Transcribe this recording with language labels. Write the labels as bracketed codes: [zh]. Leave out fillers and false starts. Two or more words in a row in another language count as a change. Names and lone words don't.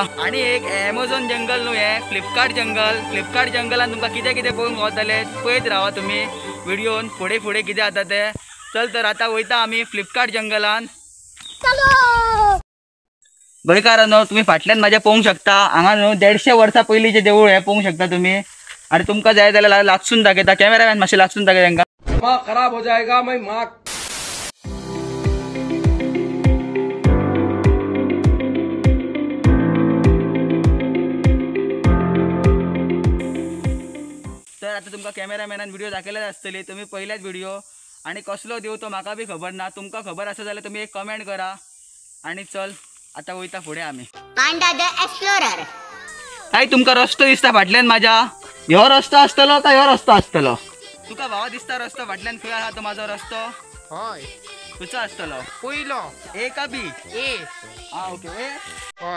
[kok] आणि एक ॲमेझॉन जंगल न्हू हे, फ्लिपकार्ट जंगलान तुमकां कितें कितें पळोवंक गावतले पळयत रावा तुम्ही व्हिडिओन फुडें फुडें कितें जाता ते। चल तर आता वयता आमी फ्लिपकार्ट जंगलान। गोंयकारांनो, तुम्ही फाटल्यान माझ्या पळोवंक शकता, हांगा न्हू 150 वर्सां पयलींचे देवूळ हे पळोवंक शकता तुम्ही। आणि तुमका जाय जाल्यार लागसून दाखयता, कॅमेरामॅन मातशें लागसून दाखय तांकां। [hi] दिमाग खराब हो जाएगा मैं माँ। [kok] तर आता तुमका कॅमेरामॅनान व्हिडिओ दाखयलेच आसतली, तुम्ही पहिल्याच व्हिडिओ। आणि कसलो देव तो म्हाका बी खबर ना, तुमका खबर आसा जाल्यार तुम्ही एक कमेंट करा। आणि चल आता वयता फुडें आमी। पांडा द एक्सप्लोरर। काय तुमका रस्तो दिसता फाटल्यान माझ्या? ह्यो रस्तो आसतलो का ह्यो रस्तो आसतलो? तुका भावा दिसता रस्तो फाटल्यान खंय आहा तो माझो रस्तो? हय तुझा आसतलो पयलो ए का बी? ए हा ओके ए हय